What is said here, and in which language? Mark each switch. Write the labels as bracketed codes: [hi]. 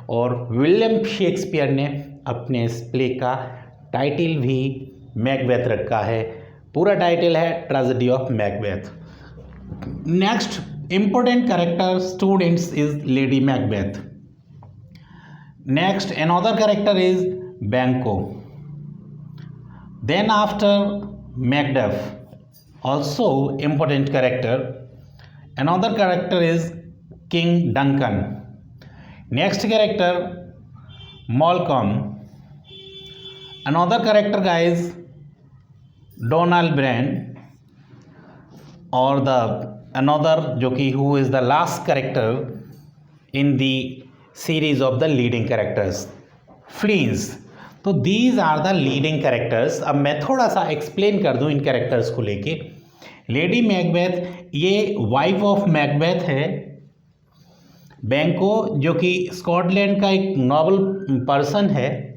[hi] और William Shakespeare ने अपने इस प्ले का टाइटल भी मैकबेथ रखा है। पूरा टाइटल है [en] Tragedy of Macbeth. Next important character students is Lady Macbeth. Next another character is Banquo. Then after Macduff also important character, another character is King Duncan. Next character Malcolm. Another character guys Donald Brand, और the another [hi] जो कि [en] who is the last character in the series of the leading characters, Fleance. तो these are the leading characters. [hi] अब मैं थोड़ा सा explain कर दूं इन कैरेक्टर्स को लेके। लेडी मैकबेथ ये [en] wife of Macbeth [hi] है। बैंको जो कि स्कॉटलैंड का एक नोबल पर्सन है।